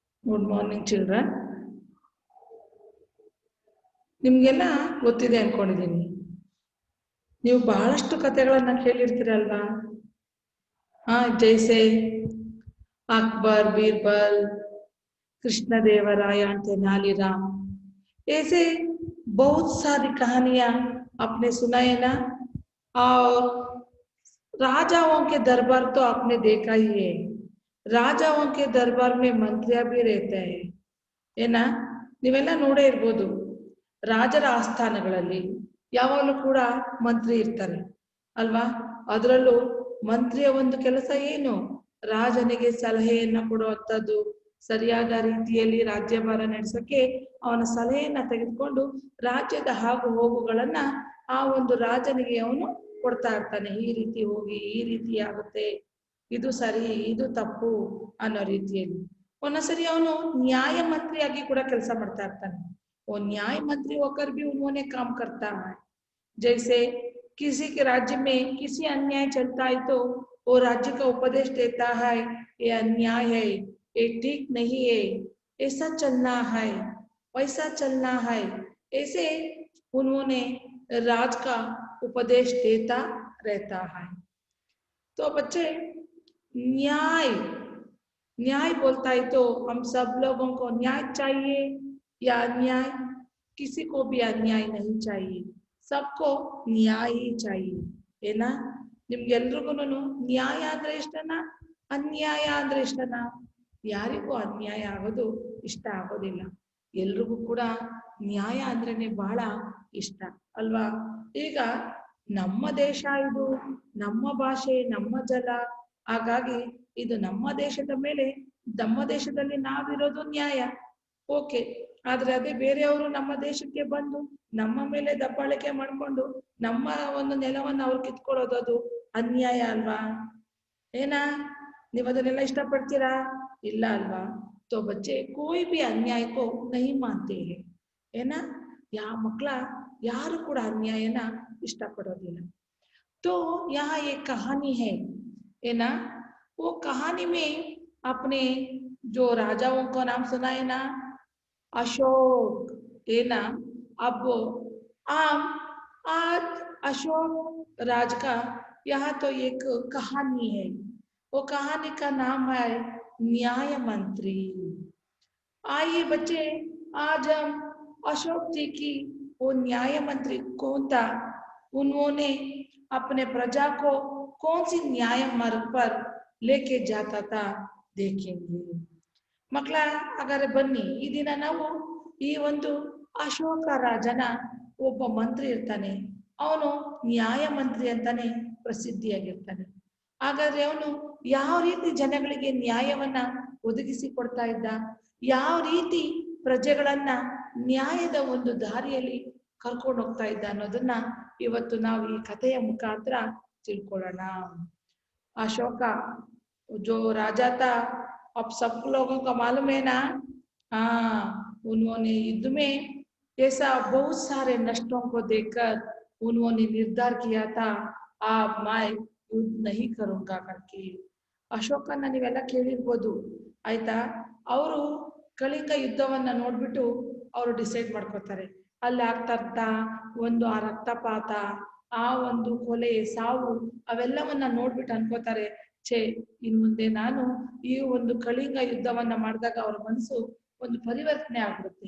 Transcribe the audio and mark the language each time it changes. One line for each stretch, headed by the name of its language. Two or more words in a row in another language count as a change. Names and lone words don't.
English: good morning children.
Kannada: ನಿಮಗೆಲ್ಲ ಗೊತ್ತಿದೆ ಅನ್ಕೊಂಡಿದ್ದೀನಿ. ನೀವು ಬಹಳಷ್ಟು ಕಥೆಗಳನ್ನ ಕೇಳಿರ್ತೀರಲ್ವಾ?
Hindi: ಜೈಸೆ अकबर, बीरबल, कृष्णदेवराय, तेनालीराम, ऐसे बहुत सारी कहानियां आपने सुनाए ना। और राजाओं के दरबार तो आपने देखा ही है। राजाओं के दरबार में मंत्रियां भी रहते हैं,
Kannada: ಏನ ನೀವೆಲ್ಲ ನೋಡೇ ಇರ್ಬೋದು. ರಾಜರ ಆಸ್ಥಾನಗಳಲ್ಲಿ ಯಾವಾಗಲೂ ಕೂಡ ಮಂತ್ರಿ ಇರ್ತಾರೆ ಅಲ್ವಾ? ಅದರಲ್ಲೂ ಮಂತ್ರಿಯ ಒಂದು ಕೆಲಸ ಏನು? ರಾಜನಿಗೆ ಸಲಹೆಯನ್ನ ಕೊಡುವಂಥದ್ದು, ಸರಿಯಾದ ರೀತಿಯಲ್ಲಿ ರಾಜ್ಯಭಾರ ನಡೆಸಕ್ಕೆ ಅವನ ಸಲಹೆಯನ್ನ ತೆಗೆದುಕೊಂಡು ರಾಜ್ಯದ ಆಗು ಹೋಗುಗಳನ್ನ ಆ ಒಂದು ರಾಜನಿಗೆ ಅವನು ಕೊಡ್ತಾ ಇರ್ತಾನೆ. ಈ ರೀತಿ ಹೋಗಿ ಈ ರೀತಿ ಆಗುತ್ತೆ, ಇದು ಸರಿ ಇದು ತಪ್ಪು ಅನ್ನೋ ರೀತಿಯಲ್ಲಿ. ಒಂದೊಂದ್ಸರಿ ಅವನು ನ್ಯಾಯ ಮಂತ್ರಿಯಾಗಿ ಕೂಡ ಕೆಲಸ ಮಾಡ್ತಾ ಇರ್ತಾನೆ.
Hindi: वो न्याय मंत्री होकर भी उन्होंने काम करता है। जैसे किसी के राज्य में किसी अन्याय चलता है तो वो राज्य का उपदेश देता है, ये अन्याय है, ये ठीक नहीं है, ऐसा चलना है, वैसा चलना है। ऐसे उन्होंने राज का उपदेश देता रहता है। तो बच्चे न्याय न्याय बोलता है तो हम सब लोगों को न्याय चाहिए या अन्याय? किसी को भी अन्याय नहीं चाहिए, सबको न्याय ही चाहिए, है ना?
Kannada: ನಿಮ್ಗೆಲ್ರಿಗೂ ನ್ಯಾಯ ಅಂದ್ರೆ ಇಷ್ಟನಾ, ಅನ್ಯಾಯ ಅಂದ್ರೆ ಇಷ್ಟನಾ? ಯಾರಿಗೂ ಅನ್ಯಾಯ ಆಗೋದು ಇಷ್ಟ ಆಗೋದಿಲ್ಲ. ಎಲ್ರಿಗೂ ಕೂಡ ನ್ಯಾಯ ಅಂದ್ರೇನೆ ಬಹಳ ಇಷ್ಟ ಅಲ್ವಾ? ಈಗ ನಮ್ಮ ದೇಶ ಇದು, ನಮ್ಮ ಭಾಷೆ, ನಮ್ಮ ಜಲ, ಹಾಗಾಗಿ ಇದು ನಮ್ಮ ದೇಶದ ಮೇಲೆ, ನಮ್ಮ ದೇಶದಲ್ಲಿ ನಾವಿರೋದು ನ್ಯಾಯ, ಓಕೆ. ಆದ್ರೆ ಅದೇ ಬೇರೆಯವರು ನಮ್ಮ ದೇಶಕ್ಕೆ ಬಂದು ನಮ್ಮ ಮೇಲೆ ದಬ್ಬಾಳಿಕೆ ಮಾಡ್ಕೊಂಡು ನಮ್ಮ ಒಂದು ನೆಲವನ್ನು ಅವ್ರು ಕಿತ್ಕೊಳ್ಳೋದು, ಅದು ಅನ್ಯಾಯ ಅಲ್ವಾ? ಏನಾ ನೀವು ಅದನ್ನೆಲ್ಲ ಇಷ್ಟಪಡ್ತೀರಾ? ಇಲ್ಲ ಅಲ್ವಾ?
Hindi: तो बच्चे कोई भी अन्याय को नहीं मानते हैं, है ना?
Kannada: ಮಕ್ಕಳ ಯಾರು ಕೂಡ ಅನ್ಯಾಯನ ಇಷ್ಟಪಡೋದಿಲ್ಲ.
Hindi: तो यहाँ एक कहानी है ना? वो कहानी में अपने जो राजाओं का नाम सुना है ना, अशोक, है ना? अब आज अशोक राज का यहाँ तो एक कहानी है। वो कहानी का नाम है न्याय मंत्री। आइए बच्चे, आज हम अशोक जी की वो न्याय मंत्री कौन था, उन्होंने अपने प्रजा को कौन सी न्याय मार्ग पर लेके जाता था देखेंगे।
Kannada: ಮಕ್ಕಳ ಹಾಗಾದ್ರೆ ಬನ್ನಿ, ಈ ದಿನ ನಾವು ಈ ಒಂದು ಅಶೋಕ ರಾಜನ ಒಬ್ಬ ಮಂತ್ರಿ ಇರ್ತಾನೆ, ಅವನು ನ್ಯಾಯ ಮಂತ್ರಿ ಅಂತಾನೆ ಪ್ರಸಿದ್ಧಿಯಾಗಿರ್ತಾನೆ. ಹಾಗಾದ್ರೆ ಅವನು ಯಾವ ರೀತಿ ಜನಗಳಿಗೆ ನ್ಯಾಯವನ್ನ ಒದಗಿಸಿ ಕೊಡ್ತಾ ಇದ್ದ, ಯಾವ ರೀತಿ ಪ್ರಜೆಗಳನ್ನ ನ್ಯಾಯದ ಒಂದು ದಾರಿಯಲ್ಲಿ ಕರ್ಕೊಂಡು ಹೋಗ್ತಾ ಇದ್ದ ಅನ್ನೋದನ್ನ ಇವತ್ತು ನಾವು ಈ ಕಥೆಯ ಮುಖಾಂತರ ತಿಳ್ಕೊಳ್ಳೋಣ.
Hindi: अशोक जो राजा था, अब सब लोगों को मालूम है ना? उन्होंने युद्ध में ऐसा बहुत सारे नष्टों को देखकर उन्होंने निर्धार किया था, अब मैं युद्ध नहीं करूंगा करके.
Kannada: ಅಶೋಕನ ನೀವೆಲ್ಲ ಕೇಳಿರ್ಬೋದು ಆಯ್ತಾ? ಅವರು ಕಳಿಂಗ ಯುದ್ಧವನ್ನ ನೋಡ್ಬಿಟ್ಟು ಅವರು ಡಿಸೈಡ್ ಮಾಡ್ಕೋತಾರೆ, ಅಲ್ಲಿ ಆಗ್ತಾ ಒಂದು ಆ ರಕ್ತಪಾತ, ಆ ಒಂದು ಕೊಲೆ, ಸಾವು, ಅವೆಲ್ಲವನ್ನ ನೋಡ್ಬಿಟ್ಟು ಅನ್ಕೋತಾರೆ, ಛೇ ಇನ್ ಮುಂದೆ ನಾನು ಈ ಒಂದು ಕಳಿಂಗ ಯುದ್ಧವನ್ನ ಮಾಡಿದಾಗ ಅವ್ರ ಮನಸ್ಸು ಒಂದು ಪರಿವರ್ತನೆ ಆಗ್ಬಿಡುತ್ತೆ.